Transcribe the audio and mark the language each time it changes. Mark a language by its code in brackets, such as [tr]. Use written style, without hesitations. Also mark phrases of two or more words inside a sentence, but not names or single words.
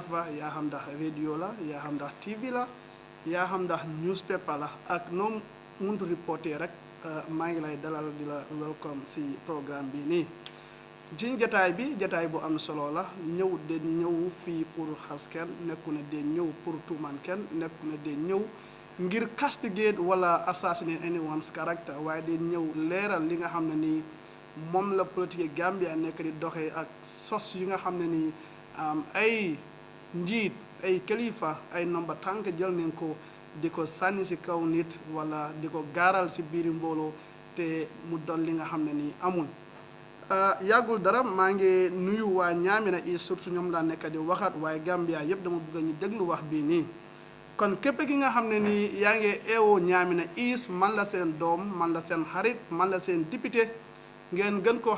[wo] fa yaa xam ndax radio la yaa xam ndax TV la yaa xam ndax newspaper la ak noo muntu reporter rek maa ngi lay dalal di la welcome ci programme bi nii ci jataay bi jataay bu am solo la ñëw de ñëw fii pour xas kenn nekku ne de ñëw pour tuumaan kenn nekku ne de ñëw ngir castigate wala [en] assassinate anyone's character [wo] waaye de ñëw leeral li nga xam ne nii moom la politique Gambia nekk di doxee ak sos yi nga xam ne nii ay njiit ay kilifa ay nomba tànk jël nañ ko di ko sànni ci kaw nit wala di ko gaaral ci biiri mbooloo te mu doon li nga xam ne nii amul yàggul dara maa ngi nuyu waa Niamina yi surtout ñoom laa nekk di waxaat waaye Gambia yëpp dama bëgg ñu déglu wax bii nii kon képp ki nga xam ne nii yaa ngi eewoo Niamina East man la seen doom man la seen xarit man la seen député ngeen gën koo